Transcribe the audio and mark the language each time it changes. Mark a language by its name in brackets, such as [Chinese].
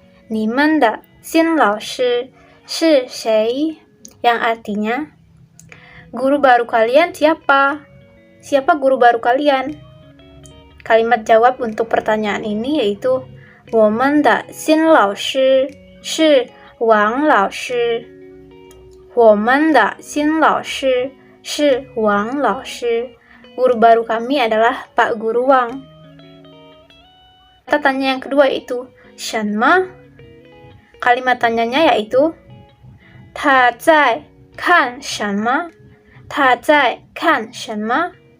[Chinese] Ni men de xin lao shi shi shui? [Indonesian] Yang artinya, guru baru kalian siapa? Siapa guru baru kalian? Kalimat jawab untuk pertanyaan ini yaitu [Chinese] 我们的新老师是王老师。我们的新老师是王老师。 [Indonesian] Guru baru kami adalah Pak Guru Wang. Kata tanya yang kedua yaitu 什么? Kalimat tanyanya yaitu [Chinese] 他在看什么? 他在看什么?